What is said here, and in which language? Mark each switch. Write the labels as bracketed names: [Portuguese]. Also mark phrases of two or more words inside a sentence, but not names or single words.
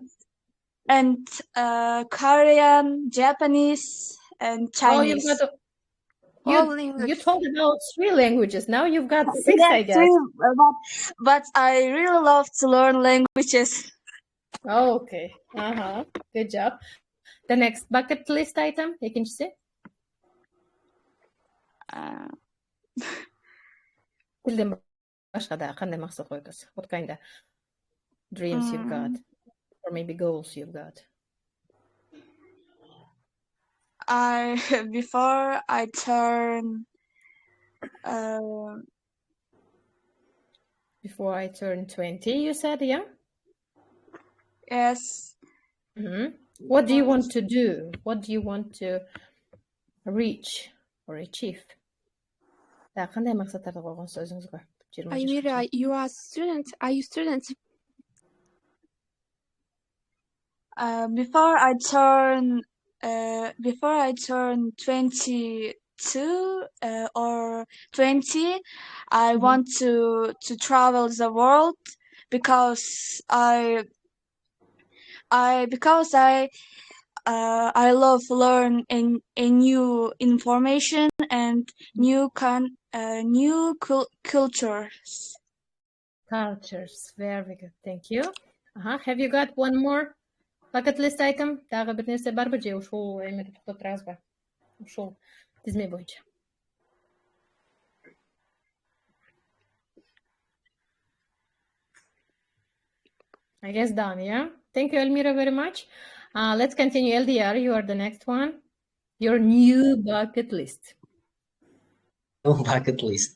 [English] And Korean, Japanese, and Chinese. Oh, you told about 3 languages. Now you've got 6, I guess. 3, but I really love to learn languages. Oh, okay. Good job. The next bucket list item, [Kyrgyz] экинчиси. Тилден башка да кандай максат койдуңуз? [English] What kind of dreams you've got, or maybe goals you've got? Before I turn 20, you said, yeah? Yes. What do you want to do? What do you want to reach or achieve? [Kyrgyz] Кандай максаттарды койгонсуз өзүңүзгө? [English] Almira, you are student. Are you student? Before I turn 20, 22 or 20, I want to travel the world because I love learn a new information and new cultures. Cultures, very good, thank you. Have you got one more bucket list item? [Kyrgyz] Дагы бир нерсе барбы же ушул эмеде токтоп турабызбы? Ушул тизме боюнча. [English] I guess done, yeah? Thank you, Elmira, very much. Let's continue. LDR, you are the next one. Your new bucket list. Bucket list.